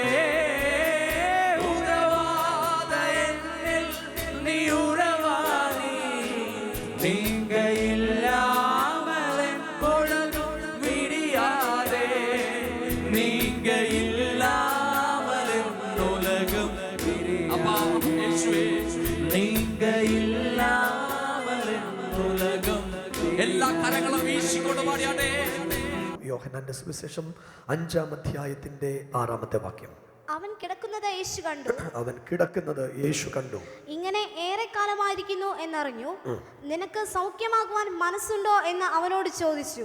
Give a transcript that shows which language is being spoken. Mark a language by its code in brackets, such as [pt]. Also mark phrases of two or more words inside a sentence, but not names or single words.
[ta] உறவாக என்னில் நீ உறவாடி, நீங்க இல்லாமல் என் பொழுது விடியாதே. நீங்க இல்லாமல் என் உலகம் நீங்க இல்லாமல் உலகம். [ml] എല്ലാ കരങ്ങളും വീശിക്കൊണ്ട് പാടിയാട്ടെ. യോഹന്നാന്റെ സുവിശേഷം 5-ാം അധ്യായത്തിന്റെ 6-ാമത്തെ വാക്യം. അവൻ കിടക്കുന്നത് യേശു കണ്ടു. അവൻ കിടക്കുന്നത് യേശു കണ്ടു. ഇങ്ങനെ ഏറെക്കാലമായിരിക്കുന്നു എന്നറിഞ്ഞു. നിനക്ക് സൗഖ്യമാകുവാൻ മനസ്സുണ്ടോ എന്ന് അവനോട് ചോദിച്ചു.